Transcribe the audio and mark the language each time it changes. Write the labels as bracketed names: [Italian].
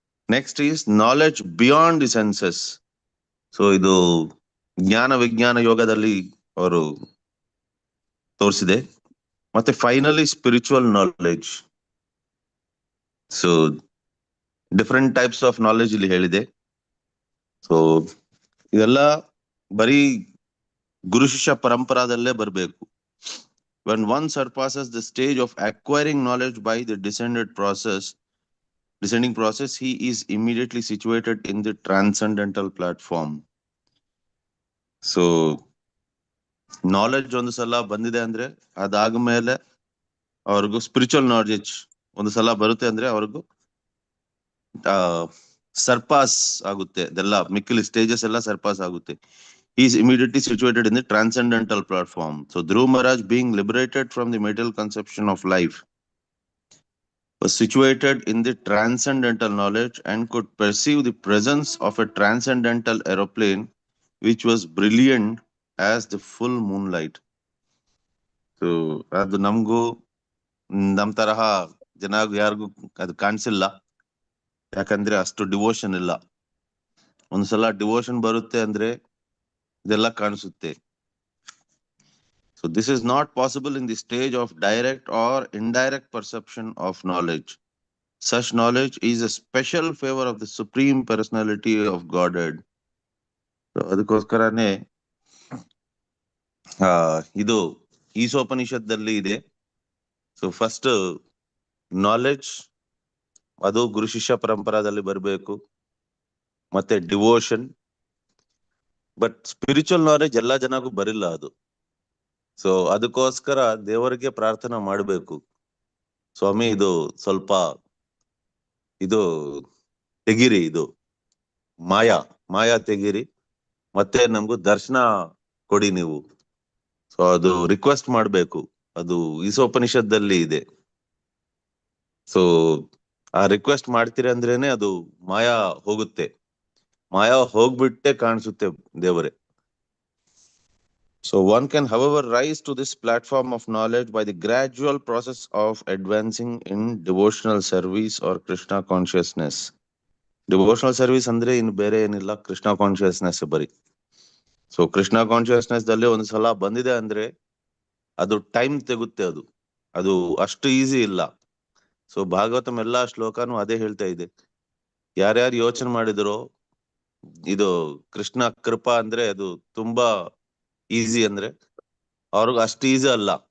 [English] Next is knowledge beyond the senses. [Kannada] So ಇದು ಜ್ಞಾನ ವಿಜ್ಞಾನ ಯೋಗದಲ್ಲಿ ಅವರು ತೋರಿಸಿದೆ. ಮತ್ತೆ finally spiritual knowledge. So [English] different types of knowledge [Kannada] ಇಲ್ಲಿ ಹೇಳಿದೆ. ಸೊ ಇದೆಲ್ಲ ಬರೀ ಗುರು ಶಿಷ್ಯ ಪರಂಪರಾದಲ್ಲೇ ಬರಬೇಕು. [English] When one surpasses the stage of acquiring knowledge by the descending process, he is immediately situated in the transcendental platform. [Kannada] So knowledge ಒಂದು ಸಲ ಬಂದಿದೆ ಅಂದ್ರೆ ಅದಾದ್ಮೇಲೆ ಅವ್ರಿಗೂ ಸ್ಪಿರಿಚುವಲ್ ನಾಲೆಡ್ಜ್ ಒಂದು ಸಲ ಬರುತ್ತೆ ಅಂದ್ರೆ ಅವ್ರಿಗೂ ಸರ್ಪಾಸ್ ಆಗುತ್ತೆ. ಅದೆಲ್ಲ ಮಿಕ್ಕಿಲಿ ಸ್ಟೇಜಸ್ ಎಲ್ಲ ಸರ್ಪಾಸ್ ಆಗುತ್ತೆ. [English] He is immediately situated in the transcendental platform. So Dhruv Maharaj, being liberated from the material conception of life, was situated in the transcendental knowledge and could perceive the presence of a transcendental aeroplane which was brilliant as the full moonlight. [Kannada] So ಅದು ನಮಗೂ ನಮ್ ತರಹ ಜನ ಯಾರಿಗೂ ಅದು ಕಾಣಿಸಿಲ್ಲ, ಯಾಕಂದ್ರೆ ಅಷ್ಟು devotion ಇಲ್ಲ. ಒಂದ್ಸಲ ಡಿವೋಷನ್ ಬರುತ್ತೆ ಅಂದ್ರೆ ಇದೆಲ್ಲ ಕಾಣಿಸುತ್ತೆ. [English] So this is not possible in the stage of direct or indirect perception of knowledge. Such knowledge is a special favor of the Supreme Personality of Godhead. [Kannada] So ಅದಕ್ಕೋಸ್ಕರನೇ ಇದು ಈಶೋಪನಿಷತ್ತಲ್ಲಿ ಇದೆ. ಸೊ ಫಸ್ಟ್ ನಾಲೆಡ್ಜ್ ಅದು ಗುರು ಶಿಷ್ಯ ಪರಂಪರಾದಲ್ಲಿ ಬರಬೇಕು, ಮತ್ತೆ devotion. But spiritual knowledge ಎಲ್ಲಾ ಜನಕ್ಕೂ ಬರಿಲ್ಲ ಅದು. ಸೊ ಅದಕ್ಕೋಸ್ಕರ ದೇವರಿಗೆ ಪ್ರಾರ್ಥನೆ ಮಾಡಬೇಕು, ಸ್ವಾಮಿ ಇದು ಸ್ವಲ್ಪ ಇದು ತೆಗಿರಿ, ಇದು ಮಾಯಾ ತೆಗಿರಿ, ಮತ್ತೆ ನಮ್ಗೂ ದರ್ಶನ ಕೊಡಿ ನೀವು. ಸೊ ಅದು ರಿಕ್ವೆಸ್ಟ್ ಮಾಡ್ಬೇಕು, ಅದು ಈಶೋಪನಿಷತ್ತಲ್ಲಿ ಇದೆ. ಸೊ ಆ ರಿಕ್ವೆಸ್ಟ್ ಮಾಡ್ತೀರಿ ಅಂದ್ರೇನೆ ಅದು ಮಾಯಾ ಹೋಗುತ್ತೆ, ಮಾಯಾ ಹೋಗ್ಬಿಟ್ಟೆ ಕಾಣಿಸುತ್ತೆ ದೇವರೇ. [English] So one can, however, rise to this platform of knowledge by the gradual process of advancing in devotional service or Krishna consciousness. [Kannada] Devotional service ಅಂದ್ರೆ ಇನ್ನು ಬೇರೆ ಏನಿಲ್ಲ, ಕೃಷ್ಣ ಕಾನ್ಶಿಯಸ್ನೆಸ್ ಬರೀ. ಸೊ ಕೃಷ್ಣ ಕಾನ್ಶಿಯಸ್ನೆಸ್ ದಲ್ಲಿ ಒಂದು ಸಲ ಬಂದಿದೆ ಅಂದ್ರೆ ಅದು ಟೈಮ್ ತೆಗುತ್ತೆ, ಅದು ಅಷ್ಟು ಈಸಿ ಇಲ್ಲ. ಸೊ ಭಾಗವತಂ ಎಲ್ಲಾ ಶ್ಲೋಕನೂ ಅದೇ ಹೇಳ್ತಾ ಇದೆ. ಯಾರ್ಯಾರು ಯೋಚನೆ ಮಾಡಿದ್ರು ಇದು ಕೃಷ್ಣ ಕೃಪಾ ಅಂದ್ರೆ ಅದು ತುಂಬಾ ಈಸಿ ಅಂದ್ರೆ ಅವ್ರಿಗೆ ಅಷ್ಟು ಈಸಿ ಅಲ್ಲ.